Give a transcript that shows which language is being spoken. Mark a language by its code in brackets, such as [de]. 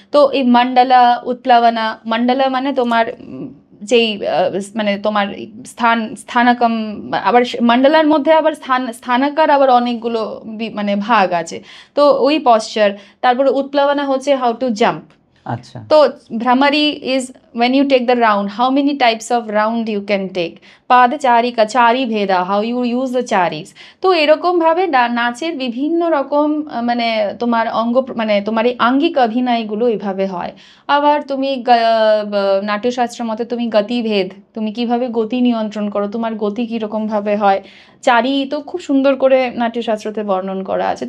[bn] তো এই মণ্ডলা উৎপ্লবনা, মণ্ডলা মানে তোমার যেই মানে তোমার স্থানকম, আবার মণ্ডলার মধ্যে আবার স্থানকার আবার অনেকগুলো মানে ভাগ আছে, তো ওই পশ্চার। তারপরে উৎপ্লবনা হচ্ছে [en] How to jump. [bn] আচ্ছা, [en] তো ভ্রমরি is when you take the round, how many types of round you can take. পাদচারিকা, চারি ভেদা, how you use the charis. [bn] তো এরকম ভাবে নাচের বিভিন্ন রকম মানে তোমার অঙ্গ মানে তোমার এই আঙ্গিক অভিনয়গুলো এইভাবে হয়। আবার তুমি নাট্যশাস্ত্রের মতে তুমি গতিভেদ, তুমি কিভাবে গতি নিয়ন্ত্রণ করো, তোমার গতি কীরকম ভাবে হয়, চারি তো খুব সুন্দর করে নাট্যশাস্ত্রতে বর্ণন করা আছে।